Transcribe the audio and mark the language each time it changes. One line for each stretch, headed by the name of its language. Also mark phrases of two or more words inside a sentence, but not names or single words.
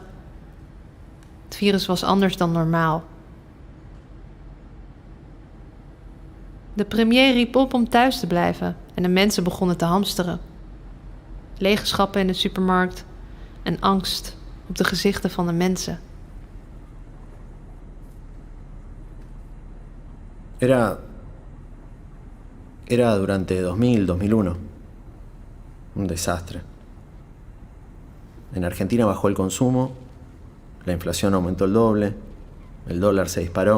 Dutch: Het virus was anders dan normaal. De premier riep op om thuis te blijven en de mensen begonnen te hamsteren. Lege schappen in de supermarkt en angst op de gezichten van de mensen.
Spanish: Era durante 2000, 2001. Un desastre. En Argentina bajó el consumo, la inflación aumentó el doble, el dólar se disparó.